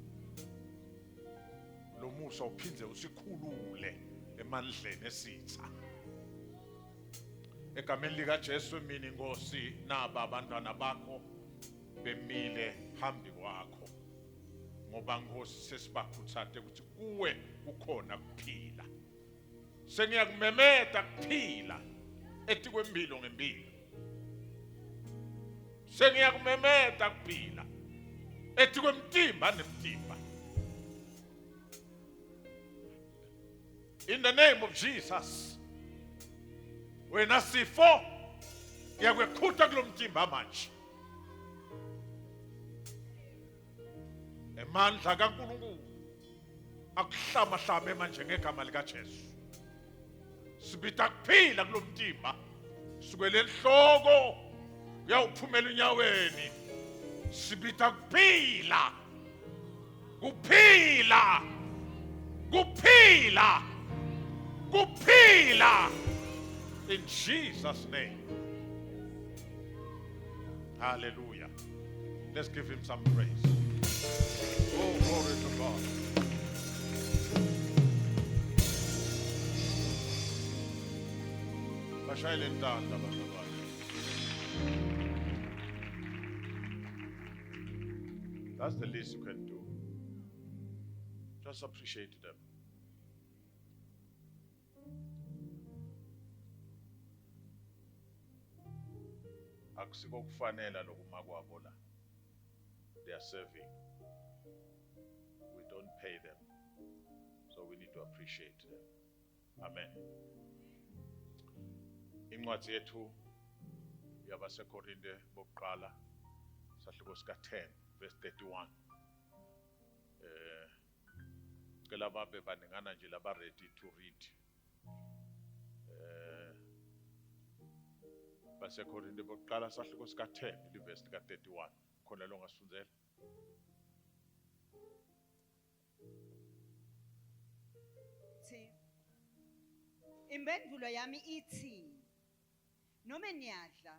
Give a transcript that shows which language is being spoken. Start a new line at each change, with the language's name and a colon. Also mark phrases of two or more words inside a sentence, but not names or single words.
Swati: lo musa uphindze usikhulule emandleni esitha egameni lika Jesu mina inkosi naba abantwana bakho bemile phambi kwakho ngoba Nkosi sesibakhuthathe ukuthi kuwe kukhona kuphila sengiyakumemeta kuphila ethi kwempilo ngempilo sengiyakumemeta kuphila ethi kwemtimba nemtimba
English: in the name of Jesus
Swati: wena sifo yakweqhutha kulomtimba manje emandla kaNkulunkulu akuhlama hlame manje ngegama lika Jesu sibita kuphila kulomtimba sukele enhloko uyawuphumela unyaweni sibita kuphila kuphila kuphila kuphila
English: in Jesus' name. Hallelujah. Let's give him some praise. Oh, glory to God.
Swati: Bashayele intanda bantu bami.
English: That's the least you can do. Just appreciate them.
Swati: Akusiko kufanele lokuma kwabo la.
English: They are serving. We don't pay them. So we need to appreciate them. Amen.
Swati: Incwadi yethu yabasekorinte bokuqala sahluko sika 10 verse 31. Cela babe baningana nje laba
English: ready to read.
Swati: Basekorinte bokuqala sahluko sika 10 verse lika 31. Khona lo ngasifundela. Impendulo yami ithi noma niyadla